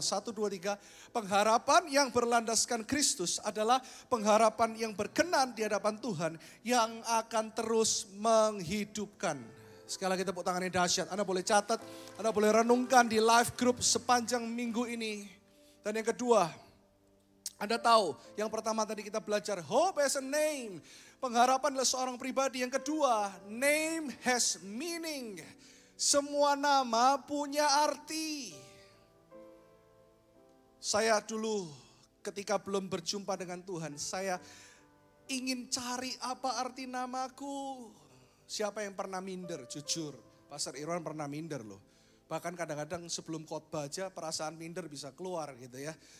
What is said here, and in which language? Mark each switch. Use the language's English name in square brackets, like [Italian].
[Indonesian] 1, 2, 3, pengharapan yang berlandaskan Kristus adalah pengharapan yang berkenan di hadapan Tuhan, yang akan terus menghidupkan. Sekali lagi tepuk tangan yang dahsyat, Anda boleh catat, Anda boleh renungkan di live group sepanjang minggu ini. Dan yang kedua, Anda tahu, yang pertama tadi kita belajar, [English] hope has a name. [Indonesian] Pengharapan adalah seorang pribadi. Yang kedua, [English] name has meaning. [Indonesian] Semua nama punya arti. Saya dulu ketika belum berjumpa dengan Tuhan, saya ingin cari apa arti namaku. Siapa yang pernah minder? Jujur, Pastor Irwan pernah minder loh. Bahkan kadang-kadang sebelum khotbah aja perasaan minder bisa keluar gitu ya.